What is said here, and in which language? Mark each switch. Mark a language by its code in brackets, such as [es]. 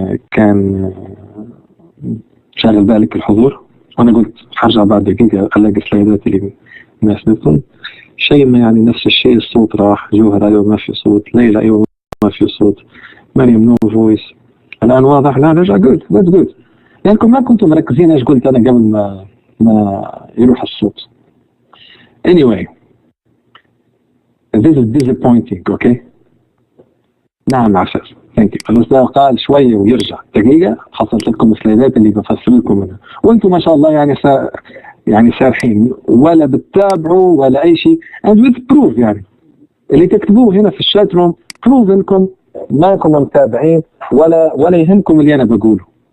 [ar] كان شاغل بالك الحضور، وانا قلت هرجع بعد دقيقة الاقي سلايدات اللي مناسبتهم. شيماء يعني نفس الشيء، الصوت راح. جوهر ايوه ما في صوت. ليلى ايوه ما في صوت. مريم [en] No voice. [ar] الان واضح؟ لا رجع [en] Good good. [ar] لانكم ما كنتم مركزين ايش قلت انا قبل ما يروح الصوت. [en] anyway this is disappointing. [ar] اوكي نعم عفاف [en] Thank you. [ar] الأستاذ قال شوية ويرجع دقيقة. حصلت لكم السلايدات اللي بفسر لكم منها، وأنتم ما شاء الله يعني سارحين ولا بتتابعوا ولا أي شيء. [en] and with proof [ar] يعني اللي تكتبوه هنا في الشات روم proof إنكم ما كنتم متابعين ولا يهمكم اللي أنا بقوله.